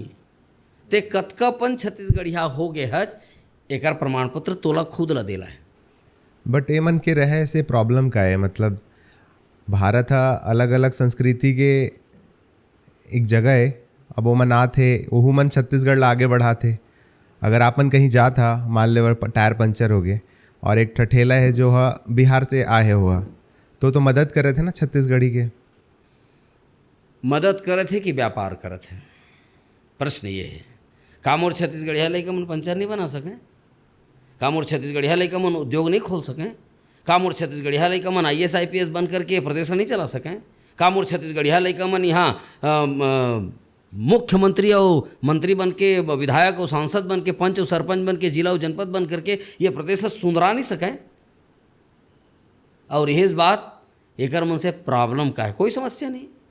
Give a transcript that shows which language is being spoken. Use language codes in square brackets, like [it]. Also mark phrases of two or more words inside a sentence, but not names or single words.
[hne] ते कतकापन छत्तीसगढ़िया हो गए हज, एकर प्रमाण पत्र तोला खुद ला देला है। बट ए मन के रहे से प्रॉब्लम का है, मतलब भारत हा अलग अलग संस्कृति के एक जगह है। अब वो मन आथे, वहू मन छत्तीसगढ़ ला आगे बढ़ाथे। अगर आपन कहीं जात हा, मान ले टायर पंचर हो गए और एक ठठेला है जो हा बिहार से आए हुआ, तो मदद करे थे ना छत्तीसगढ़ी के। मदद करे थे कि व्यापार करे थे, प्रश्न ये है। का मोर छत्तीसगढ़िया लइका मन पंचर नहीं बना सकें? का मोर छत्तीसगढ़िया लइका मन उद्योग नहीं खोल सकें? का मोर छत्तीसगढ़िया लइका मन IAS IPS बन करके प्रदेश नहीं चला सकें? का मोर छत्तीसगढ़िया लइका मन यहाँ मुख्यमंत्री और मंत्री बन के, विधायक और सांसद बन के, पंच और सरपंच बन के, जिला और जनपद बन करके ये प्रदेश से सुंदरा नहीं सकें? और यही बात एकर मन से प्रॉब्लम का है, कोई समस्या नहीं।